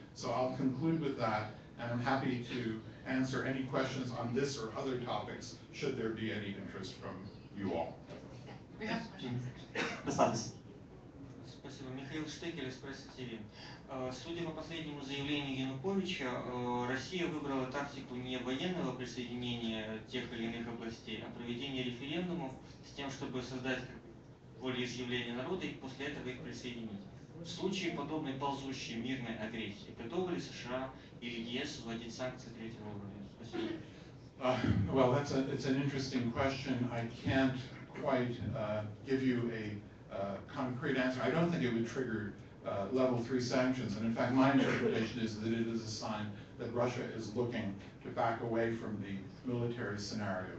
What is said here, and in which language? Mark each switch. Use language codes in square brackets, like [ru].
[en] So I'll conclude with that, and I'm happy to answer any questions on this or other topics, should there be any interest from you all. We have questions. [ru] Спасибо. Михаил Штекель, Экспресс-ТВ. Судя по последнему заявлению Януковича, Россия выбрала тактику не военного присоединения тех или иных областей, а проведения референдумов с тем, чтобы создать волеизъявление народа и после этого их присоединить. В случае подобной ползущей мирной агрессии, готовы ли США или ЕС вводить санкции третьего уровня? Спасибо. [en] Well, it's an interesting question. I can't quite give you a concrete answer. I don't think it would trigger level 3 sanctions, and in fact my interpretation is that it is a sign that Russia is looking to back away from the military scenario.